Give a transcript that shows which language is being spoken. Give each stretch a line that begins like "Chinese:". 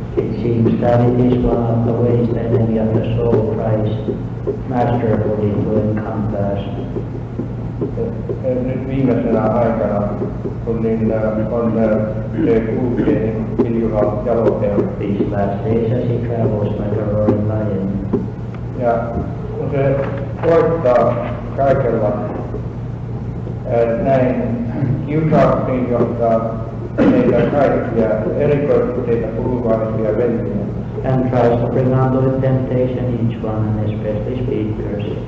English: It seems that it is one of the ways the enemy of the soul tries masterfully to encompass.
Finnish: Nyt viimeisenä aikana, kun niin on se kulkee miljoona jaloteella.
English: These last days as he travels like a roaring lion.
Finnish: Ja kun se koittaa kaikella näin kiusauksiin johtaa meitä kaikkia, erikoisesti teitä puhuvaisia veljiä.
English: And tries to bring onto the temptation each one, and especially speakers.